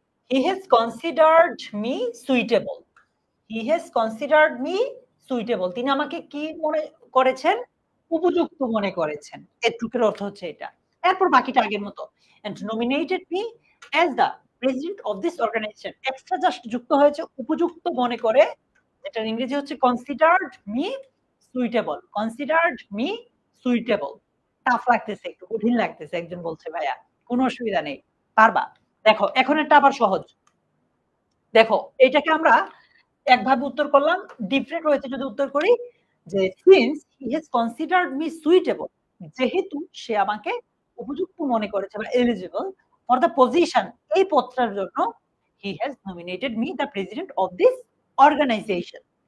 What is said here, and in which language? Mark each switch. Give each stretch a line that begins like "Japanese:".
English: He has considered me suitable. He has considered me suitable.
Bangla: তিনি আমাকে কি মনে করেছেন? উপযুক্ত মনে করেছেন। এটুকুর অর্থ হচ্ছে এটা। এরপর বাকিটা আগের মতো।
English: And nominated me as the president of this organization.
Bangla: Extra just যুক্ত হয়েছে উপযুক্ত মনে করে, যেটার ইংরেজি হচ্ছে
English: considered me suitable. Considered me suitable.
Bangla: Tough লাগতেছে একটু, কঠিন লাগতেছে একজন বলছে ভাইয়া। কোন অসুবিধা নেই। পারবা। দেখো এখন এটা আবার সহজ। দেখো এটাকে আমরা একভাবে উত্তর করলাম, ডিফারেন্ট ওয়েতে যদি উত্তর করি যে
English: since he has considered me suitable,
Bangla: যেহেতু সে আমাকে উপযুক্ত মনে করেছে বা
English: eligible for the position,
Bangla: এই পদটার জন্য
English: He has nominated me the president of this organisation.